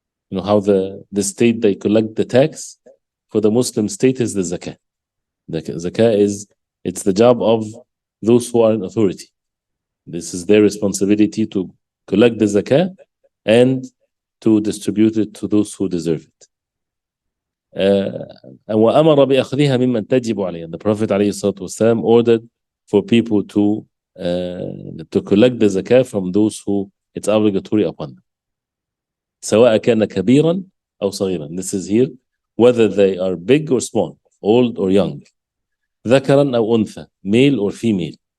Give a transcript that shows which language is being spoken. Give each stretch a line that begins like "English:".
English: You know how the state, they collect the tax for the Muslim state is the zakah. The zakah it's the job of those who are in authority. This is their responsibility to collect the zakah and to distribute it to those who deserve it.
Arabic: وأمر بأخذها ممن تجب عليه.
English: The Prophet
Arabic: عليه الصلاة والسلام
English: ordered for people to collect the zakah from those who it's obligatory upon them.
Arabic: سواء كان كبيرا أو صغيرا.
English: This is here whether they are big or small, old or young,
Arabic: ذكرا أو أنثى,
English: male or female.